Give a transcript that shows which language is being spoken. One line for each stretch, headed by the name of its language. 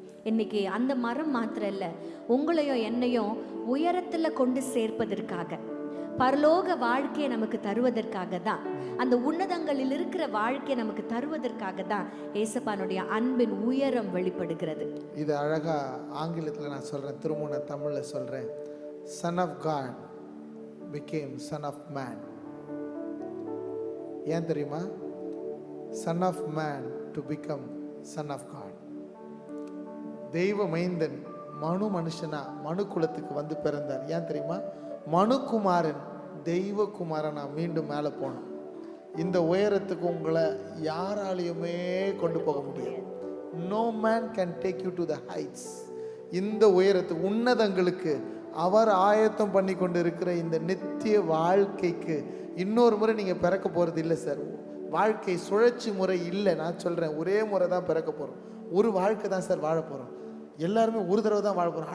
Tamil: இன்னைக்கு அந்த மரம் மாத்திரம் இல்லை, உங்களையும் என்னையும் உயரத்தில் கொண்டு சேர்ப்பதற்காக, பரலோக வாழ்க்கையை நமக்கு தருவதற்காக தான், அந்த உன்னதங்களில் இருக்கிற வாழ்க்கையை நமக்கு தருவதற்காக தான் ஏசப்பானுடைய அன்பின் உயரம் வெளிப்படுகிறது. இது அழகா ஆங்கிலத்தில் நான் சொல்றேன், திரும்ப நான் தமிழில் சொல்றேன்.
English: Son of God became Son of Man. ஏன் தெரியுமா? Son of Man to become Son of God.
Tamil: தெய்வ மைந்தன் மனுஷனா மனு குலத்துக்கு வந்து பிறந்தார். ஏன் தெரியுமா? மனுகுமாரன் தெய்வ குமாரனா மீண்டும் மேலே போனோம். இந்த உயரத்துக்கு உங்களை யாராலையுமே கொண்டு போக முடியாது.
English: No man can take you to the heights.
Tamil: இந்த உயரத்துக்கு, உன்னதங்களுக்கு அவர் ஆயத்தம் பண்ணி கொண்டு இருக்கிற இந்த நித்திய வாழ்க்கைக்கு இன்னொரு முறை நீங்கள் பிறக்க போகிறது இல்லை சார். வாழ்க்கை சுழற்சி முறை இல்லை. நான் சொல்கிறேன், ஒரே முறை தான் பிறக்க போகிறோம். ஒரு வாழ்க்கை தான் சார் வாழ போகிறோம். எல்லாருமே ஒரு தடவை தான் வாழ போகிறோம்.